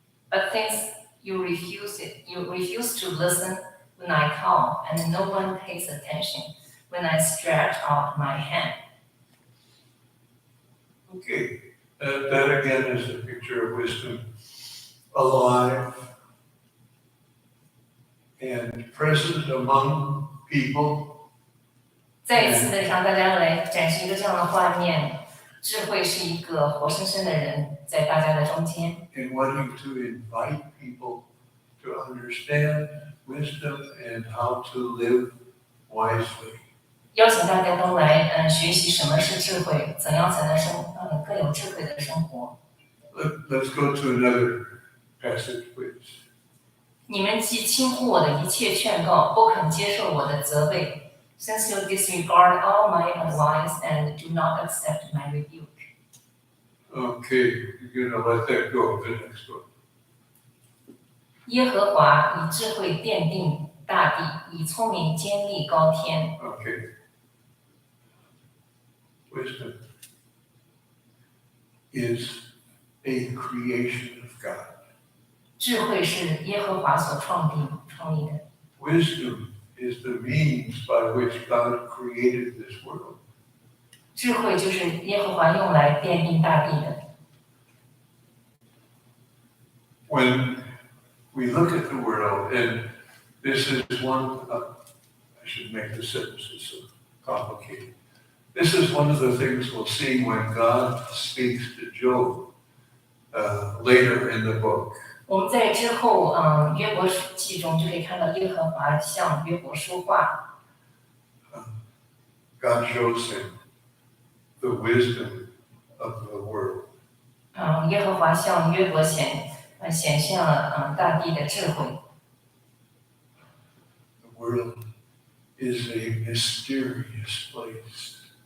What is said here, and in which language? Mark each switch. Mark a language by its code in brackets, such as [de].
[en] But since you refuse to listen when I call, and no one pays attention when I stretch out my hand. Okay, that again is a picture of wisdom, alive and present among people. [zh] 再一次的向大家来展示一个这样的画面，智慧是一个活生生的人，在大家的中间。 [en] And wanting to invite people to understand wisdom and how to live wisely. [zh] 邀请大家都来学习什么是智慧，怎样才能更有智慧的生活。 [en] Let's go to another passage, please. [zh] 你们既轻忽我的一切劝告，不肯接受我的责备。 [en] Since you disregard all my advice and do not accept my rebuke. Okay, you're gonna let that go. The next one. [zh] 耶和华以智慧奠定大地，以聪明坚立高天。 [en] Okay. Wisdom is a creation of God. [zh] 智慧是耶和华所创立的。 [en] Wisdom is the means by which God created this world. [zh] 智慧就是耶和华用来奠定大地的。 [en] When we look at the world, and this is one, I should make the sentences so complicated. This is one of the things we'll see when God speaks to Job later in the book. [zh] 我们在之后约伯记中就可以看到耶和华向约伯说话。 [en] God shows him the wisdom of the world. [zh] 耶和华向约伯显现了大地的智慧。 [en] The world is a mysterious place.